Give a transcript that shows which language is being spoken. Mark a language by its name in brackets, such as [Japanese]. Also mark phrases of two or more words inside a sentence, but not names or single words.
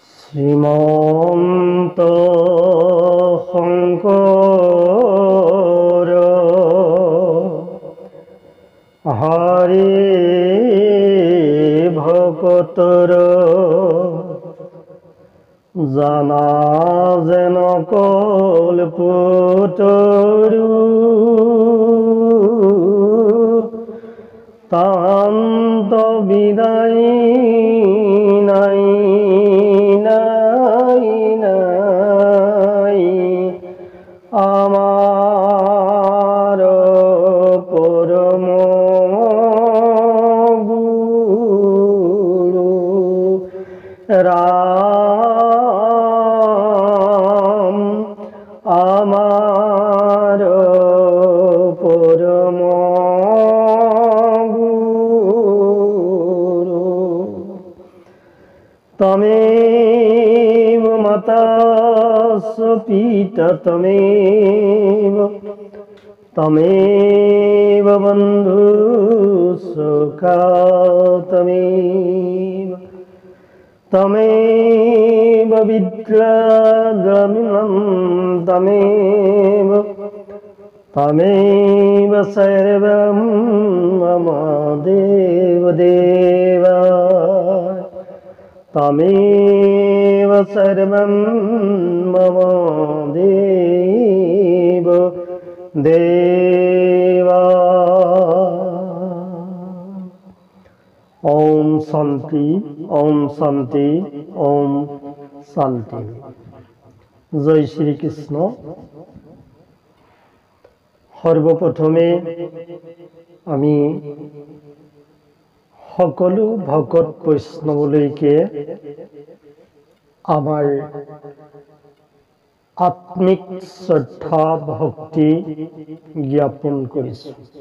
[Assamese] শ্ৰীমন্ত শংকৰ হৰি ভকতৰ জানা যেন কল্পতৰু তান্ত বিদায় নাই [Bangla] নাই নাই আমার পরম গুরু রাম আমার পরম গুরু [Sanskrit] তমেব মাতা পিতা তমেব বন্ধু সখা তমেব বিদ্যাদ্রমিণম তমেব সর্বম মম দেবদেবা তমেব সর্বম মম দেব দেবা। ওম শান্তি ওম শান্তি ওম শান্তি। জয় শ্রীকৃষ্ণ। [Assamese] সর্বপ্রথমে আমি সকলো ভকত বৈষ্ণৱলৈকে আমাৰ আত্মিক শ্ৰদ্ধা ভক্তি জ্ঞাপন কৰিছোঁ।